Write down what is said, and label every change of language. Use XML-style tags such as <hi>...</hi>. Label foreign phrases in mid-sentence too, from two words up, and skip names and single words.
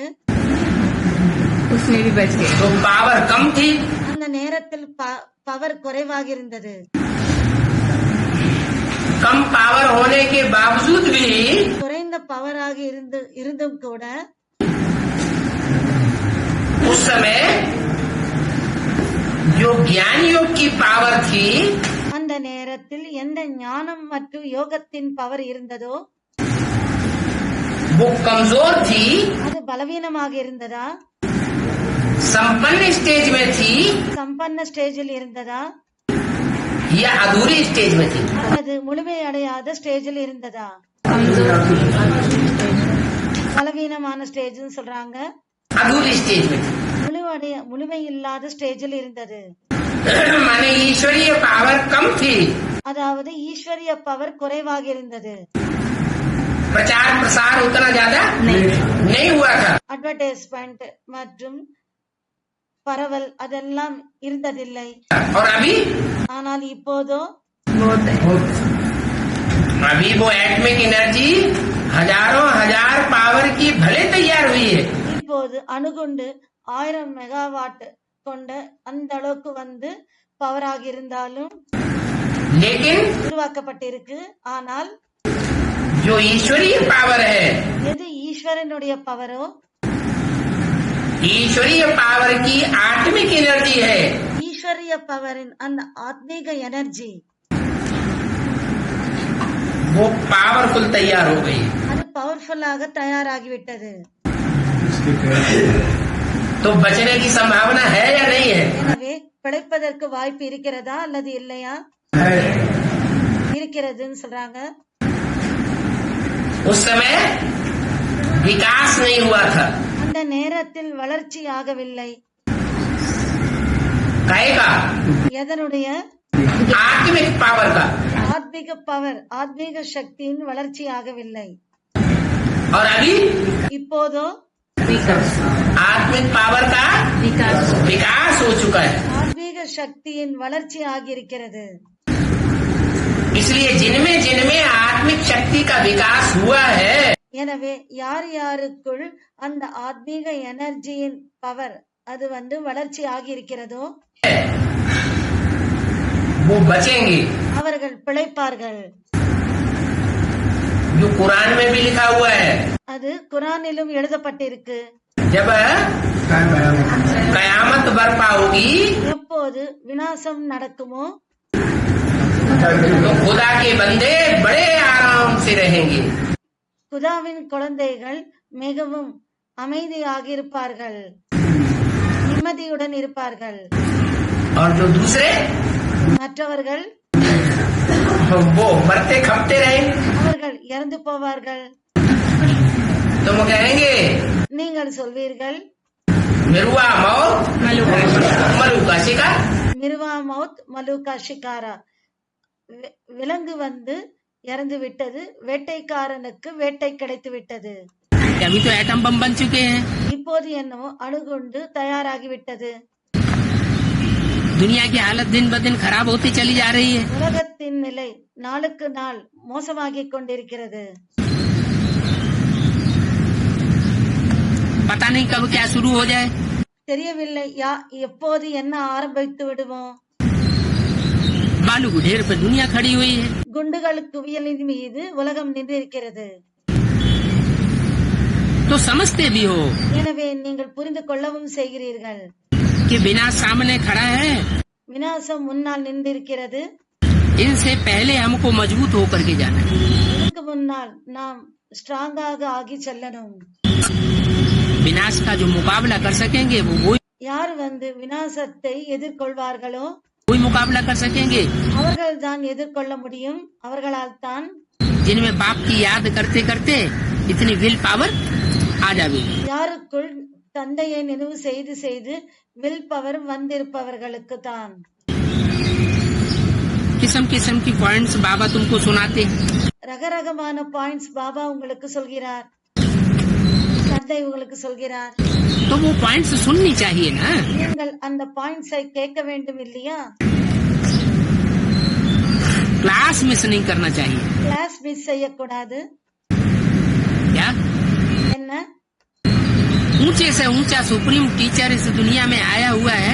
<hi>उसमें भी बच गए. तो पावर कम थी,</hi> <ta>அந்த நேரத்தில் பவர் குறைவாக இருந்தது.</ta> <hi>कम पावर होने के बावजूद भी</hi> <ta>குறைந்த பவராக இருந்தும் கூட</ta> <hi>उस समय जो ज्ञान योग की पावर थी,</hi> <ta>அந்த நேரத்தில் எந்த ஞானம் மற்றும் யோகத்தின் பவர் இருந்ததோ</ta> <hi>वो कमजोर थी,</hi> <ta>அது பலவீனமாக இருந்ததா,</ta> <hi>संपन्न स्टेज में थी</hi> <ta>சம்பன்ன ஸ்டேஜில் இருந்ததா,</ta> <hi>या अधूरी स्टेज में थी.</hi> <ta>அல்லது முழுமையடையாத ஸ்டேஜில் இருந்ததா. பலவீனமான ஸ்டேஜ் சொல்றாங்க,</ta> <hi>अधूरी स्टेज में थी.</hi> <ta>முழுமை இல்லாத ஸ்டேஜில் இருந்தது.</ta> <hi>माने ईश्वरीय पावर कम थी,</hi> <ta>அதாவது ஈஸ்வரிய பவர் குறைவாக இருந்தது.</ta> <hi>प्रचार प्रसार उतना ज्यादा नहीं हुआ था.</hi> <ta>அட்வர்டைஸ்மெண்ட் மற்றும் பரவல் அதெல்லாம் இருந்ததில்லை.</ta> <hi>और अभी</hi> <ta>ஆனால் இப்போதோ</ta> <hi>अभी वो</hi> <en>atomic energy</en> <hi>हजारों हजार पावर की भले तैयार हुई है,</hi> <ta>இப்போது அணுகுண்டு 1000 மெகாவாட் கொண்ட அந்த அளவுக்கு பவராக இருந்தாலும்</ta> <hi>लेकिन</hi> <ta>உருவாக்கப்பட்டிருக்கு. ஆனால்</ta> <hi>जो ईश्वरीय पावर है,</hi> <ta>எது ஈஸ்வரனுடைய பவரோ,</ta> <hi>ईश्वरीय पावर की आत्मिक एनर्जी है,</hi> <ta>ஈஸ்வரிய பவரின் அந்த ஆத்மீக எனர்ஜி</ta> <hi>वो पावरफुल तैयार हो गई।</hi> <ta>அது பவர்ஃபுல்லாக தயாராகிவிட்டது.</ta> <hi>तो बचने की संभावना है या नहीं है?</hi> <ta>எனவே பிழைப்பதற்கு வாய்ப்பு இருக்கிறதா அல்லது இல்லையா? இருக்கிறதுன்னு சொல்றாங்க.</ta> <hi>उस समय विकास नहीं हुआ था।</hi> <ta>அந்த நேரத்தில் வளர்ச்சி ஆகவில்லை.</ta> <hi>कहेगा</hi> <ta>எதனுடைய?</ta> <hi>आत्मिक पावर का।</hi> <ta>ஆத்மீக பவர், ஆத்மீக சக்தியின் வளர்ச்சி ஆகவில்லை.</ta> <hi>और अभी</hi> <ta>இப்போதோ</ta> <hi>आत्मिक पावर का विकास हो चुका है।</hi> <ta>ஆத்மீக சக்தியின் வளர்ச்சி ஆகியிருக்கிறது.</ta> <hi>इसलिए जिनमें जिनमें आत्मिक शक्ति का विकास हुआ है,</hi> <ta>எனவே யார் யாருக்குள் அந்த ஆத்மீக</ta> <en>energy's power</en> <ta>அது வளர்ச்சி ஆகியிருக்கிறதோ</ta> <hi>वो बचेंगे।</hi> <ta>அவர்கள் பிழைப்பார்கள்.</ta> <hi>जो कुरान में भी लिखा हुआ है,</hi> <ta>அது குரானிலும் எழுதப்பட்டிருக்கு.</ta> <hi>जब कयामत बर्पा होगी</hi> <ta>எப்போது விநாசம் நடக்குமோ</ta> <hi>तो खुदा के बंदे बड़े आराम से रहेंगे।</hi> <ta>குதாவின் குழந்தைகள் மிகவும் அமைதியாக இருப்பார்கள், நிம்மதியுடன் இருப்பார்கள்.</ta> <hi>और जो दूसरे</hi> <ta>மற்றவர்கள்</ta> <hi>वो मरते खपते रहेंगे।</hi> <ta>அவர்கள் இறந்து போவார்கள்.</ta> <hi>तुम कहेंगे</hi> <ta>நீங்கள் சொல்வீர்கள்</ta> <hi>मिरुआ मौत मलू का शिकार। मिरुवा मौत मलूका शिकारा,</hi> <ta>விலங்கு இறந்து விட்டது, வேட்டைக்காரனுக்கு வேட்டை கிடைத்து விட்டது.</ta> <hi>अभी तो एटम बम बन चुके हैं।</hi> <ta>இப்போது என்னவோ அணுகுண்டு தயாராகிவிட்டது.</ta> <hi>दुनिया की हालत दिन ब दिन खराब होती चली जा रही है।</hi> <ta>உலகத்தின் நிலை நாளுக்கு நாள் மோசமாகிக் கொண்டிருக்கிறது.</ta> <hi>पता नहीं कब क्या शुरू हो जाए।</hi> <ta>தெரியவில்லை எப்போது என்ன ஆரம்பித்து விடுவோம்.</ta> <hi>बालू के ढेर पर दुनिया खड़ी हुई है।</hi> <ta>குண்டுகள் குவியலின் மீது உலகம் நின்றிருக்கிறது.</ta> <hi>तो समझते भी हो</hi> <ta>எனவே நீங்கள் புரிந்து கொள்ளவும் செய்கிறீர்கள்.</ta> <hi>कि बिना सामने खड़ा है,</hi> <ta>விநாசம் முன்னால் நின்றிருக்கிறது.</ta> <hi>इनसे पहले हमको मजबूत होकर के जाना है।</hi> <ta>இதுக்கு முன்னால் நாம் ஸ்ட்ராங்காக ஆகி செல்லணும்.</ta> <hi>विनाश का जो मुकाबला कर सकेंगे वो</hi> <ta>யார் விநாசத்தை எதிர்கொள்வார்களோ</ta> <hi>कोई मुकाबला कर सकेंगे</hi> <ta>அவர்கள் தான் எதிர்கொள்ள முடியும். அவர்களால் தான்</ta> <hi>जिनमें बाप की याद करते करते इतनी</hi> <en>will power</en> <hi>आ जाएगी।</hi> <ta>யாருக்குள் தந்தையை நினைவு செய்து செய்து</ta> <en>will power</en> <ta>வந்திருப்பவர்களுக்கு தான்.</ta> <hi>किस्म किस्म की पॉइंट्स बाबा तुमको सुनाते हैं।</hi> <ta>ரகரகமான பாயிண்ட்ஸ் பாபா உங்களுக்கு சொல்கிறார், தந்தை உங்களுக்கு சொல்கிறார்.</ta> <hi>तो वो पॉइंट्स सुननी चाहिए ना।</hi> <ta>நீங்கள் அந்த பாயிண்ட்ஸை கேட்க வேண்டும் இல்லையா?</ta> <en>class miss</en> <hi>नहीं करना चाहिए।</hi> <en>class miss</en> <ta>செய்யக்கூடாது.</ta> <hi>क्या</hi> <ta>என்ன?</ta> <hi>ऊंचे से ऊंचा</hi> <en>supreme teacher</en> <hi>इस दुनिया में आया हुआ है,</hi>